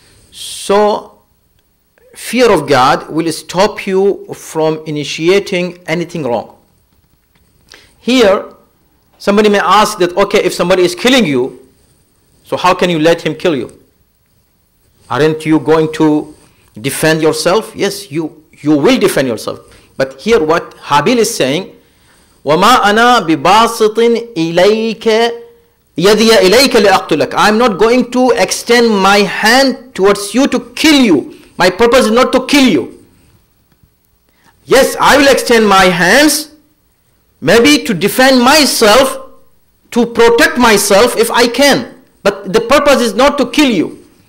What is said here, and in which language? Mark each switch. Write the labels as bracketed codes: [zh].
[en] So, fear of God will stop you from initiating anything wrong. Here, somebody may ask that, okay, if somebody is killing you, so how can you let him kill you? Aren't you going to defend yourself? Yes, you will defend yourself. But here what Habil is saying, [ar] وَمَا أَنَا بِبَاسِطٍ إِلَيْكَ يَدِيَ إِلَيْكَ لِأَقْتُلَكَ. [en] I'm not going to extend my hand towards you to kill you. My purpose is not to kill you. Yes, I will extend my hands, maybe to defend myself, to protect myself if I can. But the purpose is not to kill you.